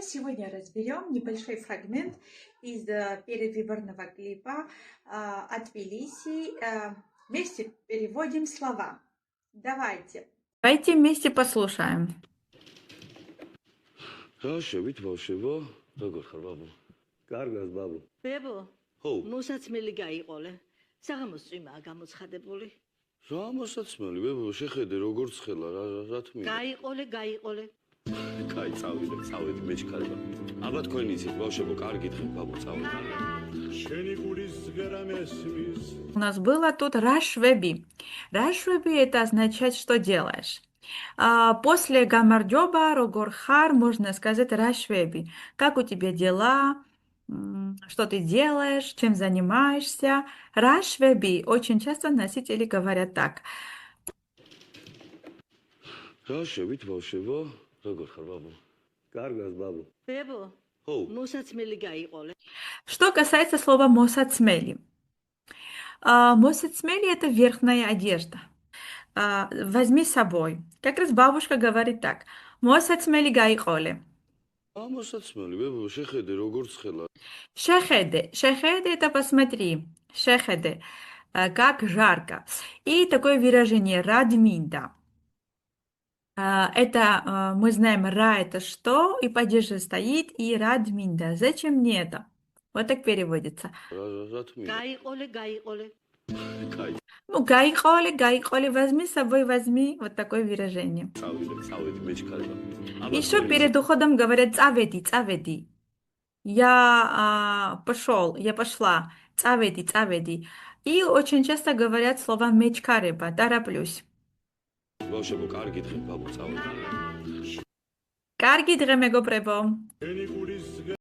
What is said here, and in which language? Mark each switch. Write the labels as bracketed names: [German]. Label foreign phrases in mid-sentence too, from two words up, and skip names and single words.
[Russian] Сегодня разберем небольшой фрагмент из передвыборного клипа от Тбилиси. Вместе переводим слова. Давайте. Давайте вместе послушаем. [Georgian] რაშევით ბავშვებო, როგორ ხარ ბაბუ? კარგად ბაბუ. ბებო. ხო. მოსაცმელი გაიყოლე. საღამოს წვიმაა გამოცხადებული. რა მოსაცმელი ბებო, შეხედე როგორ ცხელა, რა თქმა უნდა. გაიყოლე. კაი, წავედი მეჩქარება. აბა თქვენი იცით ბავშვებო, კარგი დღე ბაბუ, წავედი. შენი გულის ზღერა მესმის. [Russian] У нас было тут рашвеби. Рашвеби это означает, что делаешь. После [Georgian] გამარჯობა, როგორ ხარ [Russian] можно сказать рашвеби. Как у тебя дела? Что ты делаешь? Чем занимаешься? Рашвеби. Очень часто носители говорят так. [Georgian] რაშევით ბავშვებო, როგორ ხარ ბაბუ? კარგად ბაბუ. ბებო. ხო. მოსაცმელი გაიყოლე. [Russian] Что касается слова мосацмели. Мосацмели это верхняя одежда. Возьми с собой. Как раз бабушка говорит так. [Georgian] მოსაცმელი გაიყოლე. მოსაცმელი ბებო, შეხედე როგორ ცხელა. [Russian] Шехеде это посмотри. Шехеде. Как жарко. И такое выражение радминда. Это мы знаем ра это что, и падеже стоит, и радминда. Зачем мне это? Вот так переводится. [Georgian] რა თქმა უნდა. გაიყოლე. კაი, [Russian] Ну, гаиқоле, возьми с собой, возьми. Вот такое выражение. [Georgian] წავედი მეჩქარება. [Russian] Еще перед уходом говорят цаведи. Я пошел, я пошла. Цаведи. И очень часто говорят слово мечкареба, тороплюсь. [Georgian] ბავშვებო, კარგი დღე ბაბუ, წავედი. კარგი დღე მეგობრებო.